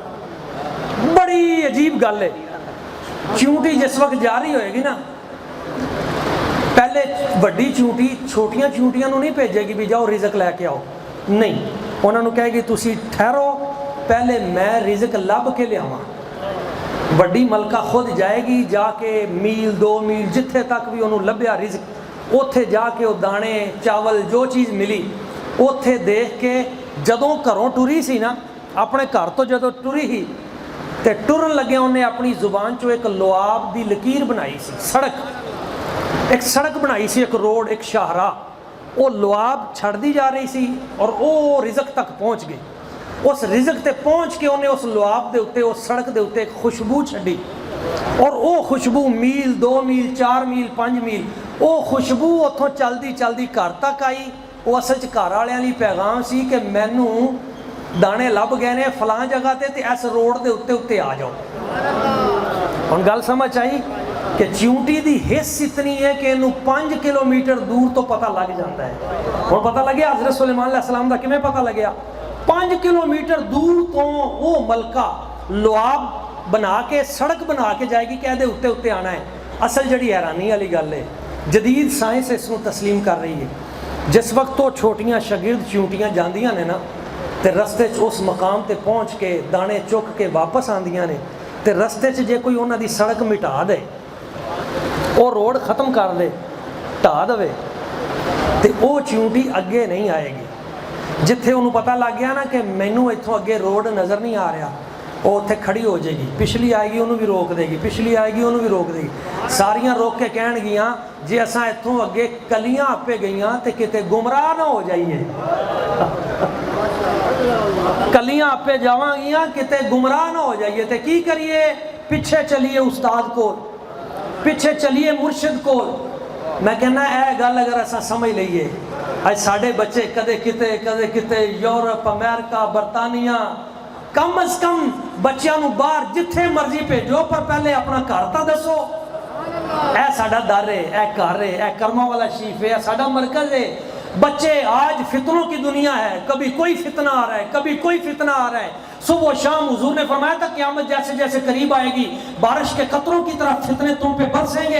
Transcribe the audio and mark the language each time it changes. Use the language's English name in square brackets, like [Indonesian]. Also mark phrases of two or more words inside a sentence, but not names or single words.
[Punjabi] بڑی عجیب گل ہے، چیونٹی جس وقت جاری ہوئے گی نا، پہلے بڑی چیونٹی چھوٹیاں چیونٹیاں نو نہیں بھیجے گی بھی جاؤ رزق لے کے آؤ، نہیں، انہوں نے کہے گی تسی ٹھہرو پہلے میں رزق لب کے لے آواں۔ بڑی ملکہ خود جائے گی، جا کے میل 2 میل جتھے تک بھی انہوں لبیا رزق، اوتھے جا کے وہ دانے چاول جو چیز ملی اوتھے دیکھ کے جدوں گھروں ٹری سی نا، اپنے گھر تو جدوں ٹری ہی تے ٹرن لگے انہیں اپنی زبان چو ایک لعاب دی لکیر بنائی سی، ایک سڑک بنائی سی، ایک روڈ، ایک شاہراہ، وہ لعاب چھڑ دی جا رہی سی اور وہ رزق تک پہنچ گئی۔ اس رزق تے پہنچ کے انہیں اس لعاب دے اتے، اس سڑک دے اتے ایک خوشبو چھڑی، اور وہ خوشبو میل 2 میل 4 میل 5 میل وہ خوشبو اتھوں چلدی چلدی گھر تک آئی۔ وہ اصل چ گھر والے لی پیغام سی کہ مینوں دانے لب گئے نے فلاں جگہ تے اس روڈ دے اتے اتے آ جاؤ۔ ہن گل سمجھ آئی کہ چیونٹی دی حص اتنی ہے کہ انہوں 5 کلومیٹر دور تو پتہ لگ جاتا ہے۔ ہن پتہ لگیا حضرت سلیمان علیہ السلام دا کیویں پتہ لگیا؟ 5 کلومیٹر دور تو وہ ملکہ لعاب بنا کے سڑک بنا کے جائے گی کہ دے اتے اتے آنا ہے۔ اصل جڑی حیرانی والی گل ہے، جدید سائنس اس کو تسلیم کر رہی ہے، جس وقت تو چھوٹیاں شگرد چیونٹیاں جاندیاں نے نا تے رستے اس مقام تے پہنچ کے دانے چک کے واپس آندیاں نے تے رستے جے کوئی انہاں دی سڑک مٹا دے، وہ روڈ ختم کر دے، ٹا دے تے وہ چیونٹی اگے نہیں آئے گی۔ جتھے انہوں پتہ لگ گیا نا کہ مینوں اتھوں اگے روڈ نظر نہیں آ رہا، وہ اتھے کھڑی ہو جائے گی، پچھلی آئے گی انہوں بھی روک دے گی، پچھلی آئے گی انہوں بھی روک دے گی، ساریاں روک کے کہن گیاں جی اساں اتھوں اگے کلیاں آپے گئیاں تے کتے گمراہ نہ ہو جائیے، کلیاں آپے جاواں گیاں کتے گمراہ نہ ہو جائیے، تے کی کریے؟ پیچھے چلیے استاد کو، پیچھے چلیے مرشد کو۔ میں کہنا اے گل اگر ایسا سمجھ لئیے، آج ساڑھے بچے کدے کتے یورپ، امریکہ، برطانیہ، کم از کم بچیاں نو باہر جتھے مرضی بھیجو پر پہلے اپنا گھر تا دسو، اے ساڑا در ہے، اے گھر ہے، اے کرما والا شریف ہے، اے ساڑا مرکز ہے۔ [Urdu] بچے آج فتنوں کی دنیا ہے، کبھی کوئی فتنہ آ رہا ہے، کبھی کوئی فتنہ آ رہا ہے، صبح و شام حضور نے فرمایا تھا قیامت جیسے جیسے قریب آئے گی بارش کے قطروں کی طرح فتنے تم پہ برسیں گے۔